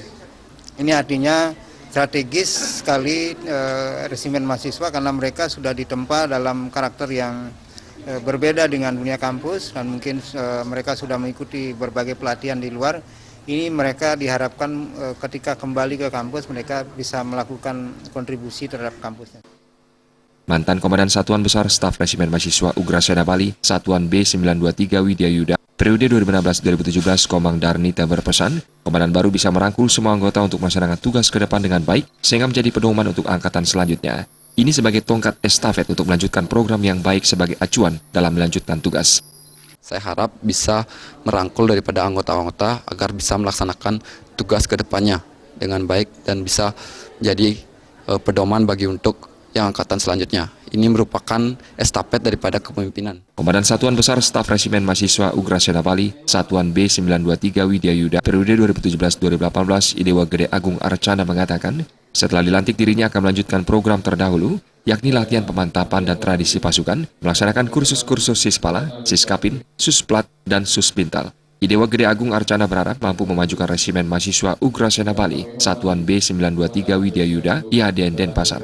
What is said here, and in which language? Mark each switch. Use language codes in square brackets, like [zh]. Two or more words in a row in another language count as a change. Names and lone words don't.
[id] Ini artinya strategis sekali resimen mahasiswa karena mereka sudah ditempa dalam karakter yang berbeda dengan dunia kampus, dan mungkin mereka sudah mengikuti berbagai pelatihan di luar. Ini mereka diharapkan ketika kembali ke kampus mereka bisa melakukan kontribusi terhadap kampusnya. Mantan Komandan Satuan Besar Staf Resimen Mahasiswa Ugrasena Bali, Satuan B923 Widya Yuda, periode 2016-2017 Komang Darnita berpesan, komandan baru bisa merangkul semua anggota untuk melaksanakan tugas ke depan dengan baik, sehingga menjadi pedoman untuk angkatan selanjutnya. Ini sebagai tongkat estafet untuk melanjutkan program yang baik sebagai acuan dalam melanjutkan tugas. Saya harap bisa merangkul daripada anggota-anggota agar bisa melaksanakan tugas ke depannya dengan baik dan bisa jadi pedoman bagi untuk yang angkatan selanjutnya. Ini merupakan estafet daripada kepemimpinan. Komandan Satuan Besar Staf Resimen Mahasiswa Ugrasena Bali, Satuan B923 Widya Yuda, periode 2017-2018 Idewa Gede Agung Arcana mengatakan, setelah dilantik dirinya akan melanjutkan program terdahulu, yakni latihan pemantapan dan tradisi pasukan, melaksanakan kursus-kursus Sispala, Siskapin, Susplat, dan Susbintal. Idewa Gede Agung Arcana berharap mampu memajukan resimen mahasiswa Ugrasena Bali, Satuan B923 Widya Yuda, IHDN Denpasar.